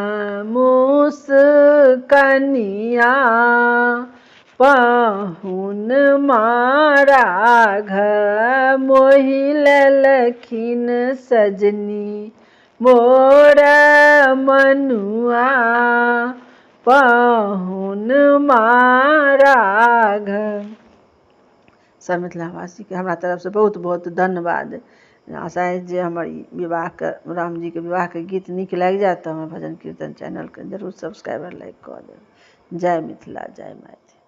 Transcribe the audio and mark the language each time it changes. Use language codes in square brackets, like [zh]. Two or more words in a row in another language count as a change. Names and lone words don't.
[mai] मुस्कनिया पाहुन मारा घर मोहि ललखिन सजनी मोर मनुआ पाहुन मारा घर। सब मिथिलावासी के हमरा तरफ से बहुत बहुत धन्यवाद। आशा है जे हमर विवाह के राम जी के विवाह के गीत नीक लागि जायत तऽ हमर भजन कीर्तन चैनल के जरूर सब्सक्राइब लाइक कऽ देब। जय मिथिला जय माय।